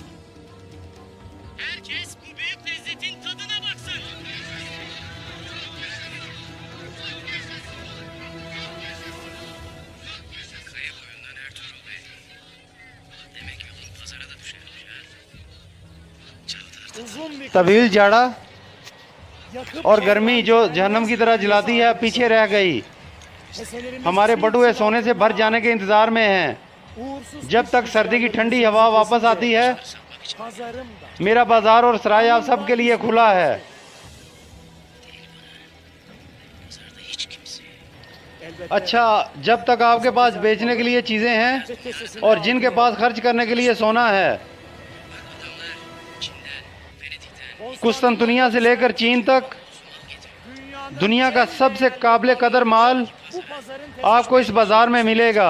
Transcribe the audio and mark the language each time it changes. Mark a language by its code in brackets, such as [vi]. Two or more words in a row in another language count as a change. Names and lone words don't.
[tr] Herkes bu büyük lezzetin tadına baksın. Kaya boyundan Ertuğrul Bey. Demek yolun pazara da düşermiş ha. Çavdar. [hi] तवील जाड़ा और गर्मी जो जहन्नम की तरह जलाती है पीछे रह गई। हमारे बटुए सोने से भर जाने के इंतजार में हैं। जब तक सर्दी की ठंडी हवा वापस आती है, मेरा बाजार और सराय आप सबके लिए खुला है। [tr] Pazarda hiç kimse. [hi] अच्छा, जब तक आपके पास बेचने के लिए चीज़ें हैं और जिनके पास खर्च करने के लिए सोना है, [tr] Adamlar Çin'den, Venedik'ten, [hi] कुस्तुनतुनिया से लेकर चीन तक दुनिया का सबसे काबिल कदर माल आपको इस बाजार में मिलेगा।